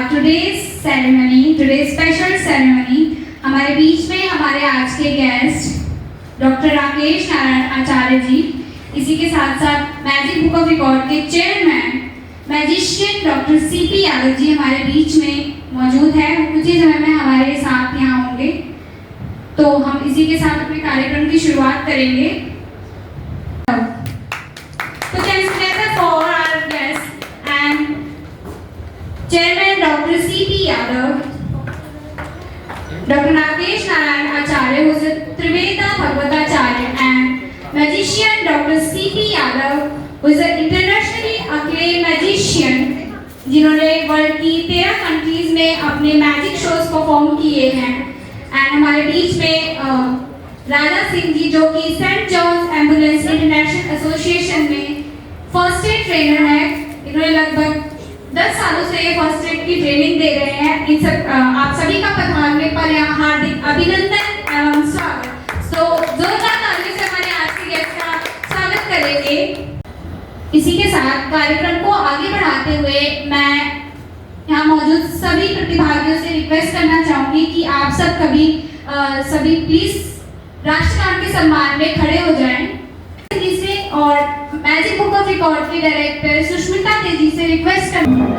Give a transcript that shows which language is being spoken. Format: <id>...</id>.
<en>today's special ceremony,</en> <hi>हमारे बीच में हमारे आज के गेस्ट डॉक्टर राकेश नारायण आचार्य जी, इसी के साथ साथ मैजिक बुक ऑफ रिकॉर्ड के chairman magician doctor CP Yadav ji हमारे बीच में मौजूद है। कुछ ही समय में हमारे साथ यहाँ होंगे, तो हम इसी के साथ अपने कार्यक्रम की शुरुआत करेंगे।</hi> <en>तो for our guest and Chairman Dr. C.P. Yadav, Dr. Rakesh Narayan Acharya, who is a Triveda Bhagavatacharya, and magician Dr. C.P. Yadav, who is an internationally acclaimed magician,</en> <hi>जिन्होंने वर्ल्ड की 13 कंट्रीज में अपने मैजिक शोज परफॉर्म किए हैं। And हमारे बीच में राजा सिंह जी, जो कि Saint Johns ambulance international association में फर्स्ट एड ट्रेनर है। इन्होंने लगभग 10 सालों से ये फर्स्ट एड की ट्रेनिंग दे रहे हैं। इन सब आप सभी का पधारने पर यहाँ हार्दिक अभिनंदन एवं स्वागत। तो जोरदार तालियों से हमारे आज के गेस्ट का स्वागत करेंगे। इसी के साथ कार्यक्रम को आगे बढ़ाते हुए मैं यहाँ मौजूद सभी प्रतिभागियों से रिक्वेस्ट करना चाहूंगी कि आप सभी प्लीज राष्ट्रगान के सम्मान में खड़े हो जाएं। और मैजिक बुक ऑफ रिकॉर्ड के डायरेक्टर सुष्मिता तेजी से रिक्वेस्ट कर</hi>